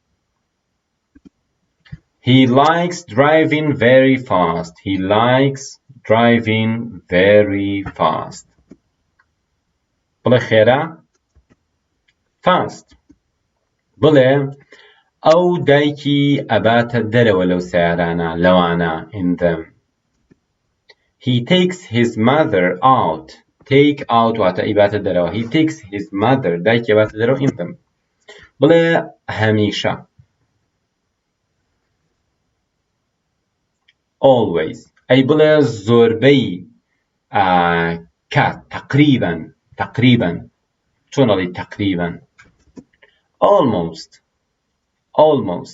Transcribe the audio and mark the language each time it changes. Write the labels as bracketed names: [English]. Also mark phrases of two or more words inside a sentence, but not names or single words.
[English] He likes driving very fast. He likes driving very fast. [Central Kurdish] بڵێ خێرا fast. بڵێ ئەو دایکی ئەباتە دەرەوە لەو سیارانە لەوانە [English] in them. He takes his mother out. Take out [Central Kurdish] واتە ئیباتە دەرەوە. [English] He takes his mother [Central Kurdish] دایکی ئەباتە دەرەوە [English] in them. [Central Kurdish] بڵێ هەمیشە always. ئەی بڵێ زۆربەی کات تقریبا چۆن ئەڵێی تقریبا almost.